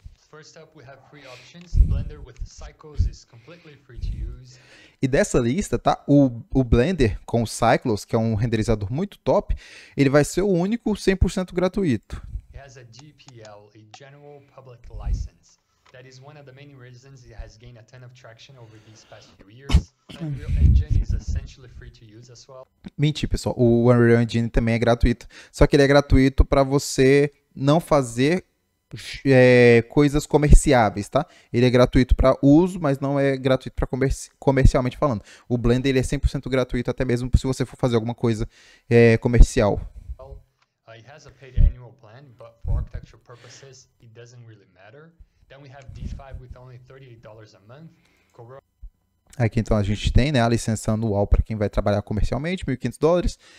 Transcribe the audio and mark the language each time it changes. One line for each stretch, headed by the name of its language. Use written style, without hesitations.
English: First up, we have free options. Blender with Cycles is completely free to use.
Portuguese: E dessa lista, tá? O Blender com o Cycles, que é um renderizador muito top, ele vai ser o único 100% gratuito.
English: It has a GPL, a General Public License. That is one of the main reasons it has gained a ton of traction over these past few years. Unreal Engine is essentially free to use as well.
Portuguese: Mentira, pessoal. O Unreal Engine também é gratuito. Só que ele é gratuito para você não fazer coisas comerciáveis, tá? Ele é gratuito para uso, mas não é gratuito para comercialmente falando. O Blender ele é 100% gratuito, até mesmo se você for fazer alguma coisa comercial.
English: It has a paid annual plan, but for architecture purposes, it doesn't really matter. Then we have D5 with only $38 a month.
Portuguese: Aqui então a gente tem, né, a licença anual para quem vai trabalhar comercialmente, $1.500.